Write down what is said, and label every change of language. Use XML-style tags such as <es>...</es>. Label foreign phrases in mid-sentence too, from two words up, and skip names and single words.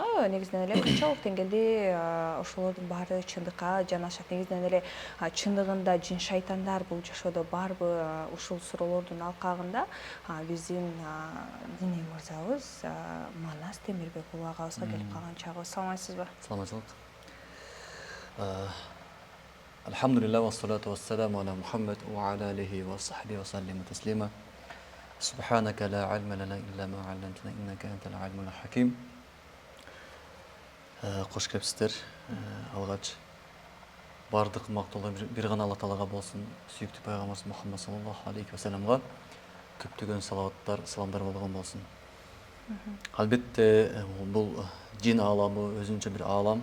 <ky>Негизинен эле канчалык деңгээлде ошолордун баары чындыкка жанашат. Негизинен эле чындыгында жин шайтандар бул жашоодо барбы? Ушул суроолордун алкагында биздин диний мырзабыз Манас Темирбек уулу агабызга келип калган чагыбыз. Саламатсызбы? Саламатсызбы.</ky> <ar>الحمد لله والصلاة والسلام على محمد وعلى آله وصحبه وسلم تسليما. سبحانك لا علم لنا إلا ما علمتنا إنك أنت العليم الحكيم.</ar> <ky>Кош келипсиздер. Алгач бардык мактоолор бир гана Алла Таалага болсун. Сүйүктүү пайгамбарыбыз Мухаммад</ky> <ar>صلى الله عليه وسلم</ar> <ky>көптөгөн салаваттар, саламдар болгон болсун. Албетте бул жин ааламы өзүнчө бир аалам.</ky>